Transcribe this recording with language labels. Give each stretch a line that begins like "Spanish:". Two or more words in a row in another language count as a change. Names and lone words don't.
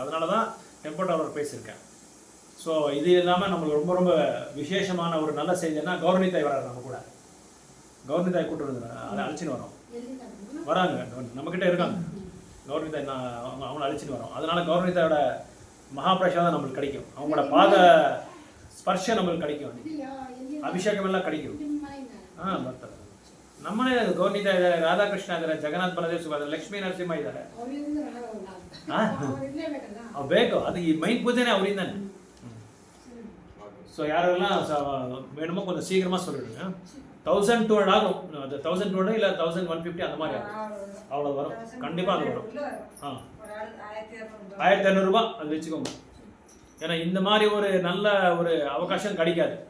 Tamil: அதனால தான் டெம்போ டிராவலர் பேசியிருக்கேன். ஸோ இது இல்லாமல் நம்மளுக்கு ரொம்ப ரொம்ப விசேஷமான ஒரு நல்ல செய்தின்னா கௌரவனி தாய் வராது. நம்ம கூட கௌரவனி தாய் கூப்பிட்டு வந்து அதை அழைச்சின்னு வரோம். வராங்க, நம்மக்கிட்ட இருக்காங்க கௌரவனி தாய். நான் அவங்கள அழைச்சின்னு வரோம். அதனால கௌரவனி தாயோட மகாபிரசாதம் நம்மளுக்கு கிடைக்கும். அவங்களோட பாத ஸ்பர்ஷம் நம்மளுக்கு கிடைக்கும்.
Kannada: ಅಭಿಷೇಕ ಎಲ್ಲ ಕಡಿಕೆ ಬರ್ತಾರೆ. ನಮ್ಮನೆ ಗೌರ್ನಿತಾ ಇದ್ದಾರೆ, ರಾಧಾಕೃಷ್ಣ ಇದ್ದಾರೆ, ಜಗನ್ನಾಥ್ ಬಲದೇವ್ ಸುಭದ್ರ, ಲಕ್ಷ್ಮೀ ನರಸಿಂಹ ಇದ್ದಾರೆ. ಬೇಕು, ಅದು ಈ ಮೈನ್ ಪೂಜೆನೇ ಅವರಿಂದಾನೆ.
Tamil: ஸோ யாரெல்லாம் வேணுமோ கொஞ்சம் சீக்கிரமாக சொல்லிவிடுங்க. 1200 ஆகும். அது 1200 இல்லை 1150 அந்த மாதிரி ஆகும். அவ்வளோ வரும், கண்டிப்பாக அது வரும். 1200 ரூபா அது வச்சுக்கோங்க. ஏன்னா இந்த மாதிரி ஒரு நல்ல ஒரு அவகாசம் கிடைக்காது.